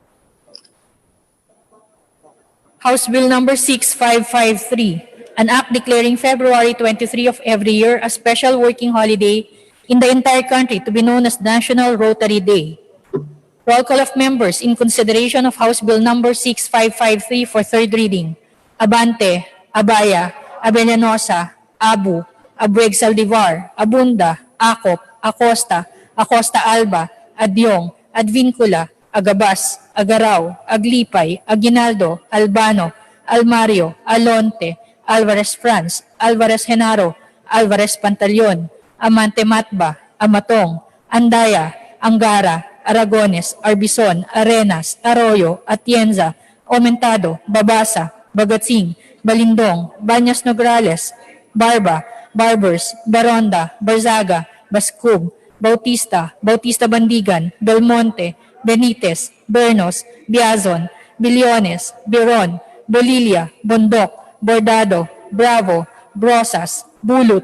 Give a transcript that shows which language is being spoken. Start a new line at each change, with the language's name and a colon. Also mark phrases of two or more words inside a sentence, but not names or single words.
English: House Bill number 6553, an act declaring February 23 of every year a special working holiday in the entire country to be known as National Rotary Day. Roll call of members in consideration of House Bill number 6553 for third reading. Abante, Abaya, Abellanosa, Abu, Abueg Saldivar, Abunda, Acop, Acosta, Acosta Alba, Adyong, Advincula, Agabas, Agaraw, Aglipay, Aguinaldo, Albano, Almario, Alonte, Alvarez Franz, Alvarez Genaro, Alvarez Pantaleon, Amante Matba, Amatong, Andaya, Angara, Aragones, Arbison, Arenas, Arroyo, Atienza, Aumentado, Babasa, Bagatsing, Balindong, Banyas Nograles, Barba, Barbers, Baronda, Barzaga, Bascub, Bautista, Bautista Bandigan, Belmonte, Benitez, Bernos, Biazon, Billones, Biron, Bolilia, Bondok, Bordado, Bravo, Brosas, Bulut,